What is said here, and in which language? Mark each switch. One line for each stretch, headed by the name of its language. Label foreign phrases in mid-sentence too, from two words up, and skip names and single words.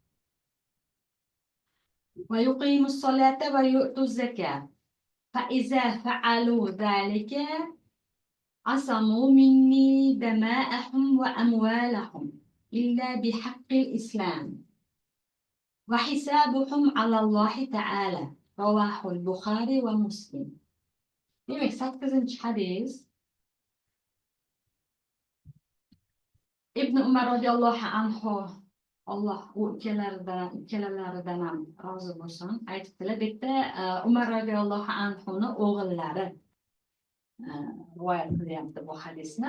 Arabic: ويقيموا الصلاة ويؤتوا الزكاة فإذا فعلوا ذلك عصموا مني دماءهم وأموالهم إلا بحق الإسلام وحسابهم على الله تعالى. رواه البخاري ومسلم.
Uzbek: Demek 8. hadis İbn Umar
Arabic: رضي الله عنه,
Uzbek: Allah u ikkalaridan ham rozi bo'lsin, aytibdilar. Bu yerda Umar
Arabic: رضي الله عنه
Uzbek: o'g'illari rivoyat qilyapti bu hadisni.